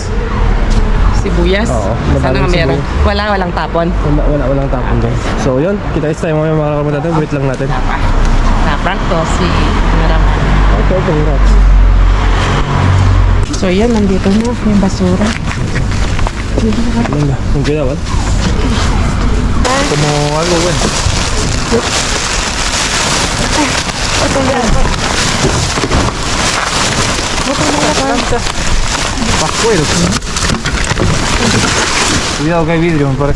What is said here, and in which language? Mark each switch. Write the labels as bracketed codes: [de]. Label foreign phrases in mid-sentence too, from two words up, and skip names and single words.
[tl] Sibuyas. Oo, Sana nga madaming meron. Walang tapon. Walang tapon doon. So yun, kita-kits tayo mga kalkal natin. Wait lang natin. Na-prank ko si Cameraman. [en] Okay, congrats. [tl] So yan, nandito na yung basura. [es] Venga, con cuidado, ¿vale? Como algo bueno. Pascuero. Cuidado que hay vidrio, me parece.